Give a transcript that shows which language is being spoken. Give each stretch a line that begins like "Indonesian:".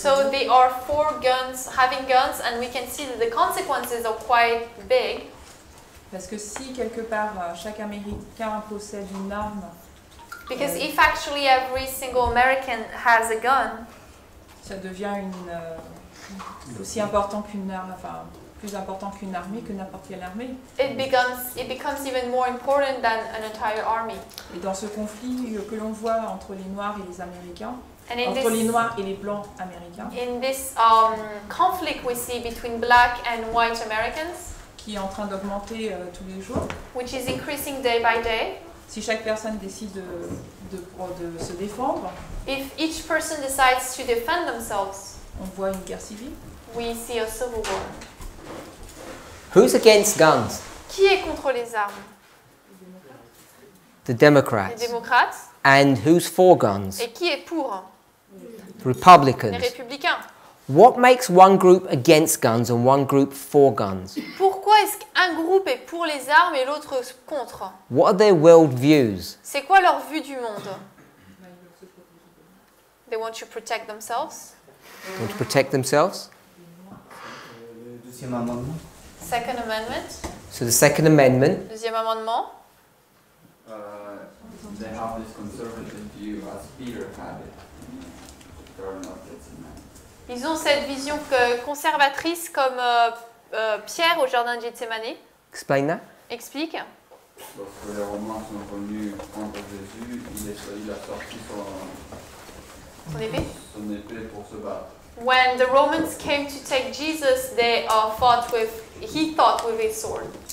English: So they are for guns, having guns, and we can see that the consequences are quite big.
French: Parce que si quelque part chaque Américain possède une arme,
English: Because if actually every single American has a gun,
French: ça devient aussi important qu'une arme, enfin plus important qu'une armée, que n'importe quelle armée.
English: it becomes even more important than an entire army.
French: Et dans ce conflit que l'on voit entre les Noirs et les Américains,
English: And in
French: entre les
English: this,
French: Noirs et les Blancs américains,
English: conflict we see between black and white Americans,
French: qui est en train d'augmenter tous les jours,
English: which is increasing day by day,
French: si chaque personne décide de se défendre,
English: if each person decides to defend themselves,
French: on voit une guerre civile.
English: we see a civil war. Who's against guns?
French: Qui est contre les armes?
English: The
French: Les
English: Democrats.
French: démocrates.
English: And who's for guns?
French: Et qui est pour?
English: The
French: Les
English: Republicans.
French: républicains.
English: What makes one group against guns and one group for guns?
French: Pourquoi est-ce qu'un groupe est pour les armes et l'autre contre?
English: What are their world views?
French: C'est quoi leur vue du monde?
English: They want to protect themselves. They want to protect themselves?
French: Le deuxième amendement.
English: Second Amendment. So the Second Amendment,
French: Deuxième amendement.
English: They have this conservative view as Peter had it. Garden of Gethsemane.
French: Ils ont cette vision conservatrice comme Pierre au jardin de Gethsemane.
English: explain that.
French: Explique. Lorsque les Romains sont venus contre Jésus, il a sorti Son épée. son épée pour se battre.
English: When the Romans came to take Jesus, they he fought with his sword.